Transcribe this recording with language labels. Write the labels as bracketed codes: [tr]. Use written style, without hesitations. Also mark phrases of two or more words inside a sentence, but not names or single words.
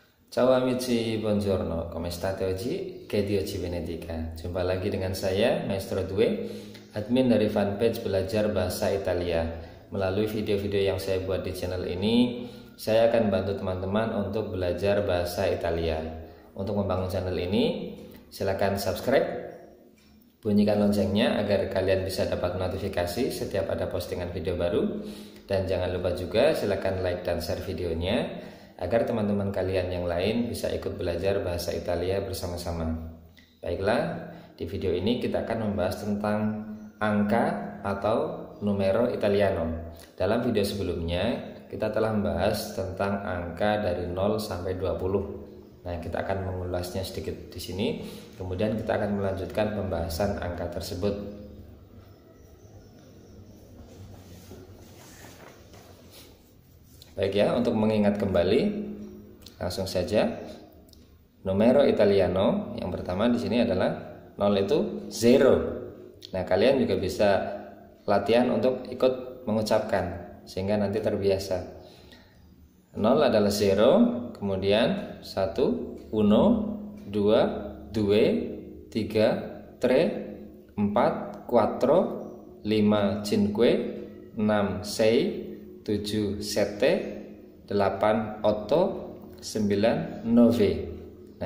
[it] Ciao amici, buongiorno, come state oggi? Che Dio ci benedica. [id] Jumpa lagi dengan saya, Maestro Due, admin dari fanpage Belajar Bahasa Italia. Melalui video-video yang saya buat di channel ini, saya akan bantu teman-teman untuk belajar bahasa Italia. Untuk membangun channel ini, silakan subscribe, bunyikan loncengnya agar kalian bisa dapat notifikasi setiap ada postingan video baru. Dan jangan lupa juga silakan like dan share videonya agar teman-teman kalian yang lain bisa ikut belajar bahasa Italia bersama-sama. Baiklah, di video ini kita akan membahas tentang angka atau [it] numero italiano. [id] Dalam video sebelumnya kita telah membahas tentang angka dari 0 sampai 20. Nah, kita akan mengulasnya sedikit di sini. Kemudian kita akan melanjutkan pembahasan angka tersebut. Baik ya, untuk mengingat kembali, langsung saja. [it] Numero italiano [id] yang pertama di sini adalah 0 itu zero. Nah, kalian juga bisa latihan untuk ikut mengucapkan sehingga nanti terbiasa. 0 adalah zero, kemudian 1, [it] uno, 2, due, 3, tre, 4, quattro, 5, cinque, 6, sei, 7, 7, 8, 8, 9, 9.